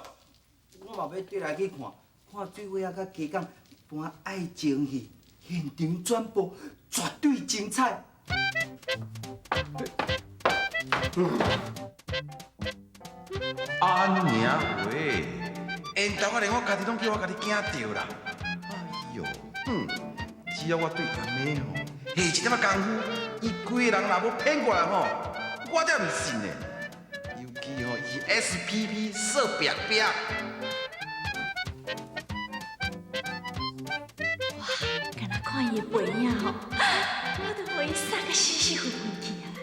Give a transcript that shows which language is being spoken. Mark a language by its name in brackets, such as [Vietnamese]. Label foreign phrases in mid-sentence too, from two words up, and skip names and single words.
[Min Nan Chinese] 我嘛要对来去看水尾仔甲鸡港搬爱情戏，现场转播绝对精彩。安娘喂，现在我连我家己拢叫我家己惊着啦。哎呦，只要我对阿妹吼下一点仔功夫，伊规个人若要骗过来吼，我才唔信呢。尤其吼伊 SPP 色白白。哇，敢若看伊的背影吼，我都互伊杀个死死昏昏去啊！